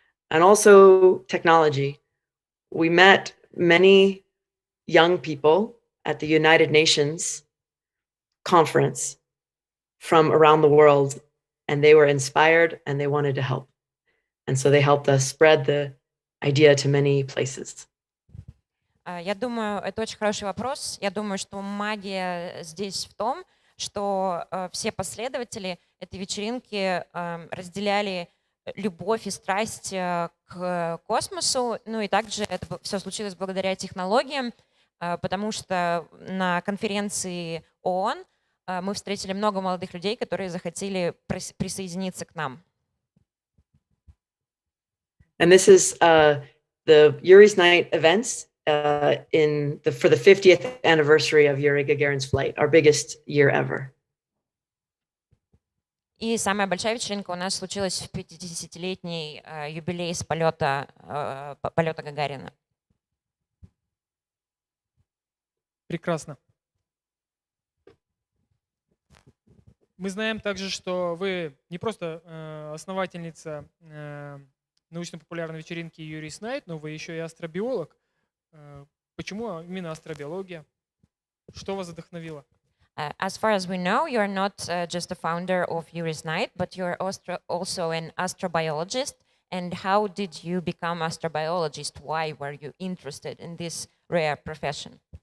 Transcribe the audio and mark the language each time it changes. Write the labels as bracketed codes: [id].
[en] And also technology. We met many young people at the United Nations conference from around the world, and they were inspired and they wanted to help. And so they helped us spread the idea to many places. [ru] Я думаю, это очень хороший вопрос. Я думаю, что магия здесь в том, что все последователи этой вечеринки разделяли любовь и страсть к космосу. Ну и также это все случилось благодаря технологиям, потому что на конференции ООН мы встретили много молодых людей, которые захотели присоединиться к нам. [en] And this is the Yuri's Night events for the 50th anniversary of Yuri Gagarin's flight, our biggest year ever. [ru] И самая большая вечеринка у нас случилась в 50-летний юбилей с полета Гагарина. Прекрасно. Мы знаем также, что вы не просто основательница научно-популярной вечеринки Yuri's Night, но вы еще и астробиолог. Почему именно астробиология? Что вас вдохновило? [en] As far as we know, you're not just a founder of Yuri's Night, but you're also an astrobiologist. And how did you become astrobiologist? Why were you interested in this rare profession?